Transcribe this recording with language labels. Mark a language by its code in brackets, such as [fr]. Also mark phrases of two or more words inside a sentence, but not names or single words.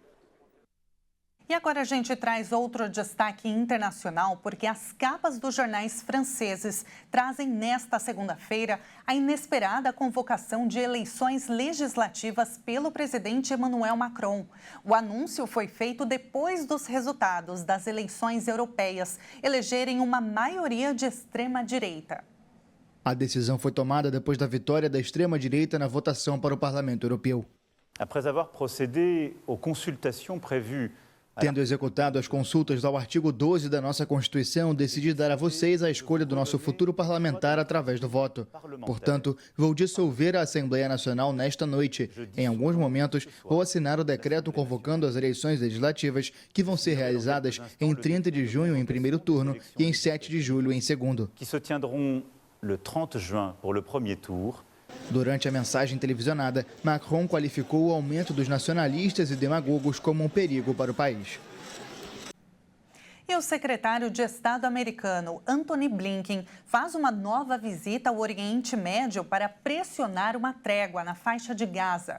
[pt] E agora a gente traz outro destaque internacional, porque as capas dos jornais franceses trazem nesta segunda-feira a inesperada convocação de eleições legislativas pelo presidente Emmanuel Macron. O anúncio foi feito depois dos resultados das eleições europeias elegerem uma maioria de extrema-direita. A decisão foi tomada depois da vitória da extrema-direita na votação para o Parlamento Europeu. [fr] Après avoir procédé aux consultations prévues. [pt] Tendo executado as consultas ao artigo 12 da nossa Constituição, decidi dar a vocês a escolha do nosso futuro parlamentar através do voto. Portanto, vou dissolver a Assembleia Nacional nesta noite. Em alguns momentos, vou assinar o decreto convocando as eleições legislativas, que vão ser realizadas em 30 de junho em primeiro turno e em 7 de julho em segundo. [fr] Que se tiendront le 30 juin pour le premier tour. [pt] Durante a mensagem televisionada, Macron qualificou o aumento dos nacionalistas e demagogos como um perigo para o país. E o secretário de Estado americano, Antony Blinken, faz uma nova visita ao Oriente Médio para pressionar uma trégua na faixa de Gaza.